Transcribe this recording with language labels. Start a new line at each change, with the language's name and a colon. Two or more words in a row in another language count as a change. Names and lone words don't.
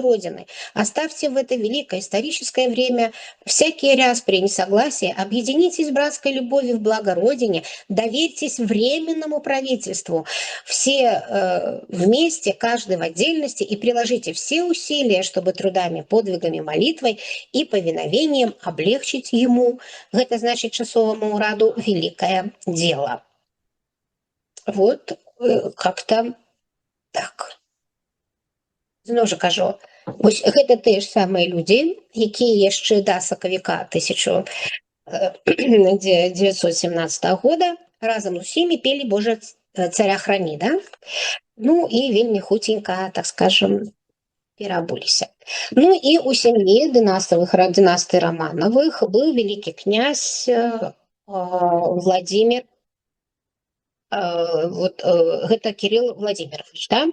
Russian: Родины, оставьте в это великое историческое время всякие распри и несогласия, объединитесь в братской любови в благо Родине, доверьтесь Временному правительству, все вместе, каждый в отдельности, и приложите все усилия, чтобы трудами, подвигами, молитвой и повиновением облегчить ему, это значит
Belarusian: часовому ураду,
Russian: великое дело. Вот как-то так.
Belarusian: Зноў жа кажу, вось гэта тыя ж самыя людзі, якія яшчэ да сакавіка 1917 года разом з усімі пели «Боже, царя храни», да? Ну і вельмі хутенька, так скажем, пераабуліся. Ну і у сям'і дынастыі Романовых быў вялікі князь Владимир, вот гэта Кирилл Владимирович, да?